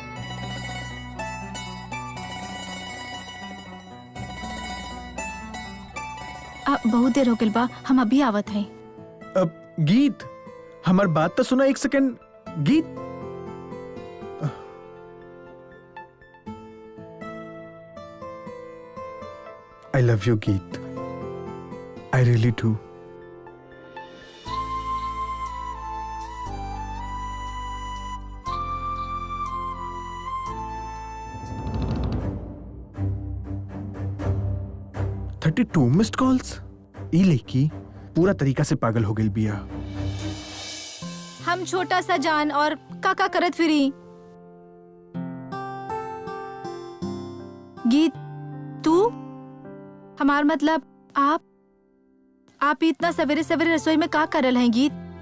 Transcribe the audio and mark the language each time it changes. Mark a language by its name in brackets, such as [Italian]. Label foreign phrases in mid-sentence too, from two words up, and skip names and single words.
[Bhojpuri] बहुत देर हो गइल बा, हम अभी आवत हैं। अब गीत, हमार बात तो सुना एक सेकंड। [English] गीत, I love you गीत, I really do. Two missed calls. [Bhojpuri] ई लड़की पूरा तरीका से पागल हो गई बिया। हम छोटा सा जान और काका करत फिरी। गीत, तू हमार मतलब आप इतना सवेरे सवेरे रसोई में का करल हैं गीत?